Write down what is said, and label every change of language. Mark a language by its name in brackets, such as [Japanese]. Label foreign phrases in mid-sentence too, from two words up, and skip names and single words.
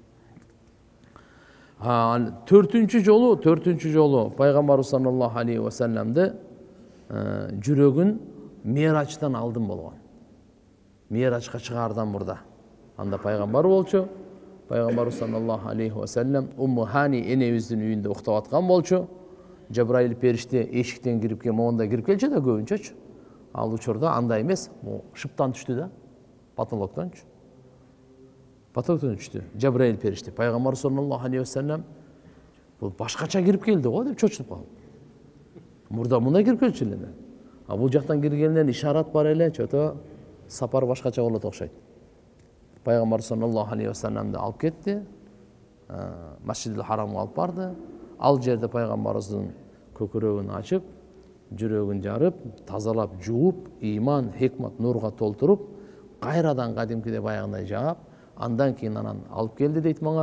[Kyrgyz] 4-чү жолу пайгамбар [Arabic] صلى الله عليه وسلم [Kyrgyz] жүрөгүн Мирачтан алдын болгон. Мирачка чыгаардан мурда. Анда пайгамбар болчу. Пайгамбар [Arabic] صلى الله عليه وسلم [Kyrgyz] Умму Хани энебиздин үйүндө уктап аткан болчу. Жабраил периште эшиктен кирип келип, монда кирип келчү да көбүнчөчү. Ал учурда андай эмес, шыптан түштү да, потолоктончу. Потолоктон түштү. Жабраил периште, пайгамбар [Arabic] صلى الله عليه وسلم [Kyrgyz] бул башкача кирип келди го деп чочунуп калды. Мурда мындай кирип келчү эле. Бул жактан киргенден ишарат бар эле, чото сапар башкача болот окшойт. Пайгамбар [Arabic] صلى الله عليه وسلم [Kyrgyz] алып кетти. Масжидил Харамга алып барды. Ал жерде пайгамбарыбыздын көкүрөгүн ачып, жүрөгүн жарып, тазалап, жууп, иман, хикмат, нурга толтуруп, кайрадан кадимкиде баягындай жаап, андан кийин анан алып келди дейт мага.